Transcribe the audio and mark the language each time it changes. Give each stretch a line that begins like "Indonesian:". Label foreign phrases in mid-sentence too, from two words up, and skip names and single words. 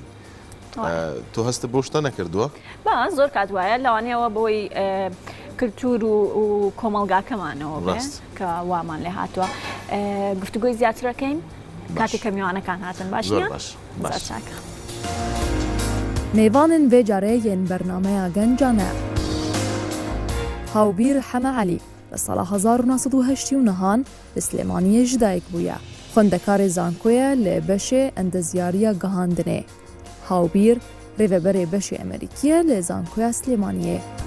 Central Kurdish: تۆ هەستە بۆ شتە نەکردووە؟ با زۆر کات وایە لەوانەیەوە بۆی کللتور و کۆمەلگاکەمانەوە کە وامان لێ هاتووە گفتوگۆی زیاترەکەین کاتێک کە میوانەکان هاتن باش چاکە.
Kurdish: میوانن vê carê yên bernameya gencan e. Hawbîr Heme Elî li sala 1989 li Slêmaniyê ji dayîk bûye. Xwendekarê zankoye li beşê endezyariya gihandinê. Hawbîr rêveberê beşê Amerîkî li zankoya Slêmaniyê.